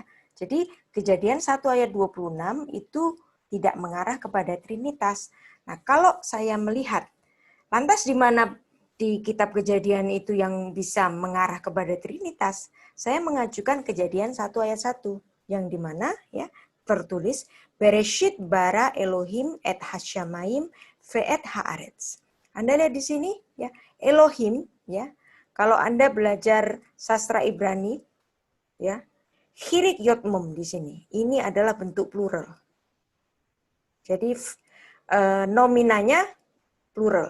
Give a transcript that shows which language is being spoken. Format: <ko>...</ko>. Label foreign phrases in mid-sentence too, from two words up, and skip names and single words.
<id>Jadi Kejadian 1 ayat 26 itu tidak mengarah kepada Trinitas. Nah, kalau saya melihat, lantas di mana di kitab Kejadian itu yang bisa mengarah kepada Trinitas, saya mengajukan Kejadian 1 ayat 1, yang di mana ya tertulis,</id> <he>בראשית ברא אלהים את השמים ואת הארץ.</he> <id>Anda lihat di sini ya, Elohim ya. Kalau Anda belajar sastra Ibrani ya, Hirit Yotmum di sini. Ini adalah bentuk plural. Jadi nominanya plural.</id>